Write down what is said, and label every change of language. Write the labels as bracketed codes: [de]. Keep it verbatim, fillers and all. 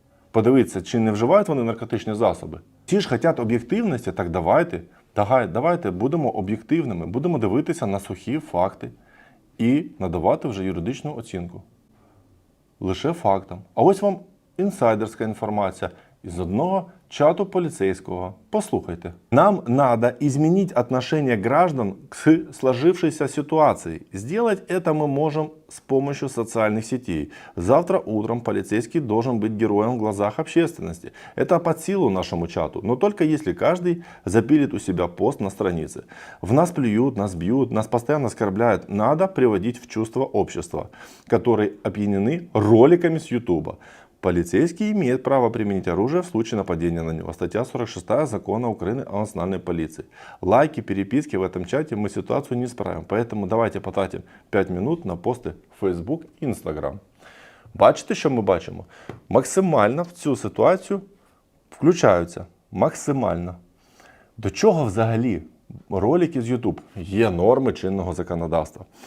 [uk] Подивитися, чи не вживають вони наркотичні засоби. Ті ж хочуть об'єктивності, так давайте, давай- давайте будемо об'єктивними, будемо дивитися на сухі факти і надавати вже юридичну оцінку. Лише фактам. А ось вам інсайдерська інформація із одного чату поліцейського. Послухайте. [ru] Нам надо изменить отношение граждан к сложившейся ситуации. Сделать это мы можем с помощью социальных сетей. Завтра утром полицейский должен быть героем в глазах общественности. Это под силу нашему чату, но только если каждый запилит у себя пост на странице. В нас плюют, нас бьют, нас постоянно оскорбляют. Надо приводить в чувство общества, которые опьянены роликами с Ютуба. Полицейский имеет право применить оружие в случае нападения на него. Статья сорок шесть Закона Украины о национальной полиции. Лайки, переписки в этом чате мы ситуацию не справим. Поэтому давайте потратим п'ять минут на пости в Facebook і Instagram. [uk] Бачите, що ми бачимо? Максимально в цю ситуацію включаються. Максимально. До чого взагалі ролики з YouTube? Є норми чинного законодавства.